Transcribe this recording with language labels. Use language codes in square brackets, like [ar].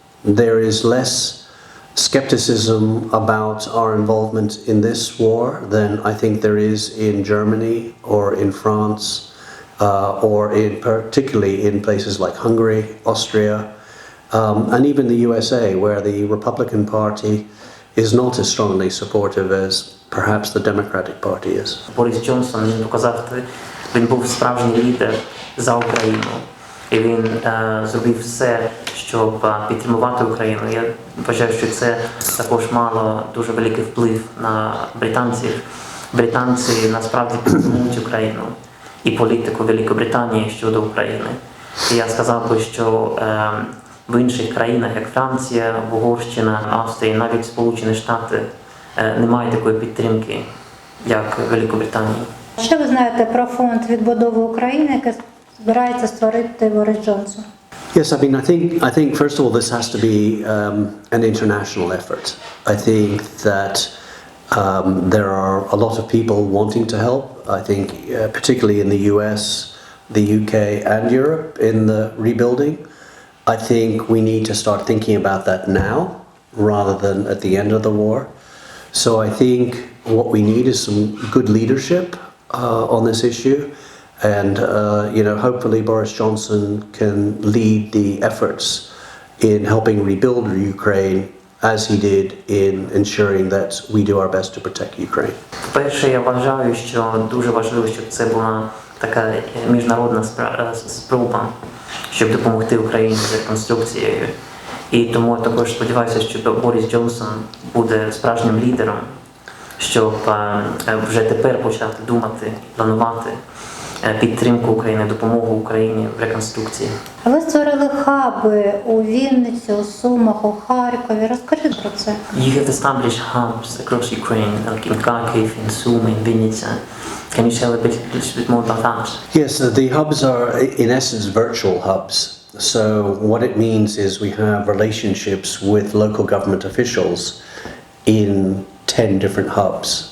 [en] There is less skepticism about our involvement in this war than I think there is in Germany or in France or particularly in places like Hungary, Austria, and even the USA, where the Republican Party is not as strongly supportive as perhaps the Democratic Party is. [uk] Борис Джонсон, він показав, він був справжній лідер за Україну. І він зробив все, щоб підтримувати Україну. Я вважаю, що це також мало дуже великий вплив на британців. Британці насправді підтримують Україну і політику Великобританії щодо України. І я сказав би, що в інших країнах, як Франція, Угорщина, Австрія, навіть Сполучені Штати, немає такої підтримки, як Великобританії. Що ви знаєте про фонд відбудови України, який збирається створити Борис Джонсон? [en] Yes, I mean, I think first of all, this has to be an international effort. I think that there are a lot of people wanting to help. I think particularly in the US, the UK and Europe in the rebuilding. I think we need to start thinking about that now rather than at the end of the war. So I think what we need is some good leadership on this issue. And, hopefully Boris Johnson can lead the efforts in helping rebuild Ukraine as he did in ensuring that we do our best to protect Ukraine. [uk] Перше, я вважаю, що дуже важливо, щоб це була така міжнародна спроба, щоб допомогти Україні з реконструкцією. І тому я також сподіваюся, що Борис Джонсон буде справжнім лідером, щоб вже тепер почати думати, планувати підтримку України, допомогу Україні в реконструкції. Ви створили хаби у Вінниці, у Сумах, у Харкові. Розкажіть про це. [en] You have established hubs across Ukraine, like in Kharkiv, in Sumy, in Vinnytsia. Can you tell a little bit more about that? Yes, the hubs are in essence virtual hubs. So what it means is we have relationships with local government officials in 10 different hubs.